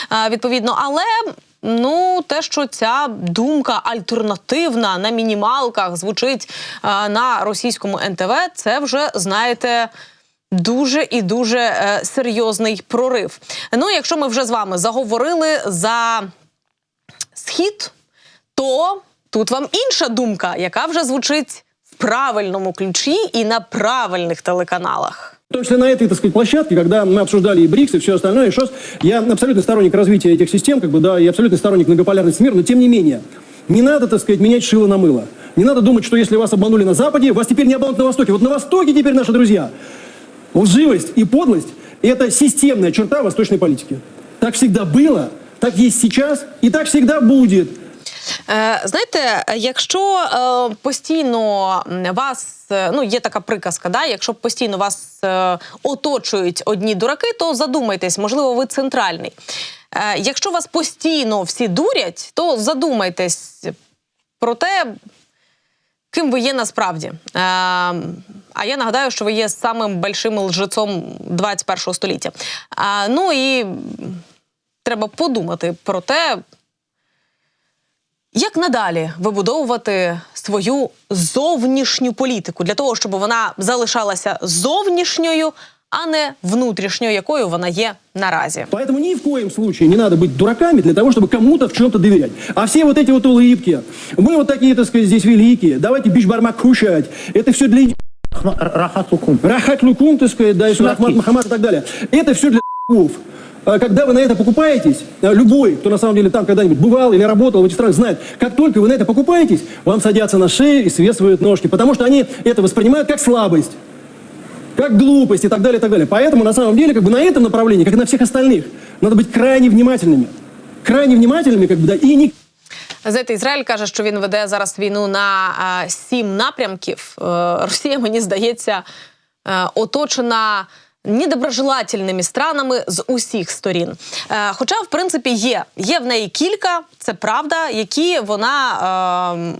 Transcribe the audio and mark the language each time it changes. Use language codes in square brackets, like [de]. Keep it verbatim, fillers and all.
[uk] Е, відповідно, але... Ну, те, що ця думка альтернативна на мінімалках звучить е, на російському ен те ве, це вже, знаєте, дуже і дуже е, серйозний прорив. Ну, якщо ми вже з вами заговорили за Схід, то тут вам інша думка, яка вже звучить в правильному ключі і на правильних телеканалах. [ru] В том числе на этой, так сказать, площадке, когда мы обсуждали и БРИКС, и все остальное, и ШОС, я абсолютный сторонник развития этих систем, как бы, да, и абсолютный сторонник многополярности мира, но тем не менее, не надо, так сказать, менять шило на мыло. Не надо думать, что если вас обманули на Западе, вас теперь не обманут на Востоке. Вот на Востоке теперь наши друзья. Лживость и подлость – это системная черта восточной политики. Так всегда было, так есть сейчас, и так всегда будет. [uk] Е, знаєте, якщо е, постійно вас, е, ну є така приказка, да, якщо постійно вас е, оточують одні дураки, то задумайтесь, можливо, ви центральний. Е, якщо вас постійно всі дурять, то задумайтесь про те, ким ви є насправді. Е, а я нагадаю, що ви є самим [ru] большим лжецом [uk] двадцять першого століття. Е, ну і треба подумати про те, як надалі вибудовувати свою зовнішню політику для того, щоб вона залишалася зовнішньою, а не внутрішньою, якою вона є наразі? [ru] Поэтому ни в коем случае не надо быть дураками для того, чтобы кому-то в чем-то доверять. А все вот эти вот улыбки, мы вот такие, так сказать, здесь великие, давайте бич-бармак кушать, это все для... Рахат Лукум. Рахат Лукум, так сказать, да, и Ахмад Мухаммад и так далее. Это все для... Когда вы на это покупаетесь, любой, кто на самом деле там когда-нибудь бывал или работал в этих странах, знает, как только вы на это покупаетесь, вам садятся на шею и свесывают ножки, потому что они это воспринимают как слабость, как глупость и так далее, и так далее. Поэтому на самом деле, как бы на этом направлении, как и на всех остальных, надо быть крайне внимательными, крайне внимательными, как бы, да, и не... [uk] Знаєте, Ізраїль каже, що він веде зараз війну на а, сім напрямків. А, Росія, мені здається, а, оточена... недоброжелательними [ru] странами [uk] з усіх сторін. Е, хоча, в принципі, є. Є в неї кілька, це правда, які вона...